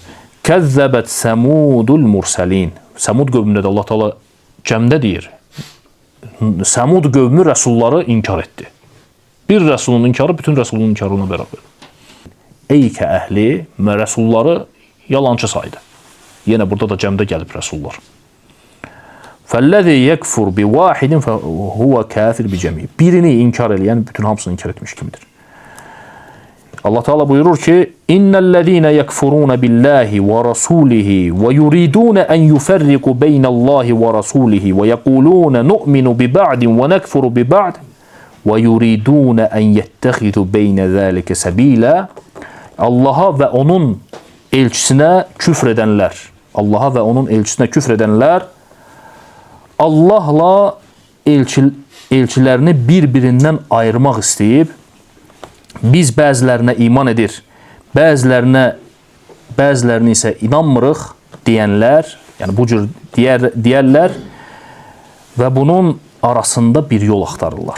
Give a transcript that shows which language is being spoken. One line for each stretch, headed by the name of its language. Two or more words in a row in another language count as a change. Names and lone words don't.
Arabic: كَذَّبَتْ ثَمُودُ الْمُرْسَلِينَ.
Azerbaijani: Səmud qövmündə də Allah Teala cəmdə deyir. Səmud qövmü rəsulları inkar etdi. Bir rəsulun inkarı bütün rəsulun inkarına bərabər. Eykə əhli rəsulları yalancı saydı. Yenə burada da cəmdə gəlib rəsullar.
Arabic: فَالَّذِي يَكْفُرُ بِوَاحِدٍ هُوَ كَافِرٌ بِجَمِيعٍ.
Azerbaijani: Birini inkar eləyən bütün hamısını inkar etmiş kimidir. Allah Teala buyurur ki:
Arabic: "إِنَّ الَّذِينَ يَكْفُرُونَ بِاللَّهِ وَرَسُولِهِ وَيُرِيدُونَ أَنْ يُفَرِّقُوا بَيْنَ اللَّهِ وَرَسُولِهِ وَيَقُولُونَ نُؤْمِنُ بِبَعْضٍ وَنَكْفُرُ بِبَعْضٍ وَيُرِيدُونَ أَنْ يَتَّخِذُوا بَيْنَ ذَلِكَ سَبِيلًا."
Azerbaijani: Allah'a və onun elçisinə küfr edənlər, Allah'a və onun elçisinə küfr edənlər Allahla elçilərini bir-birindən ayırmaq istəyib, biz bəzilərinə iman edir, bəzilərini isə inanmırıq deyənlər, yəni bu cür deyərlər və bunun arasında bir yol axtarırlar.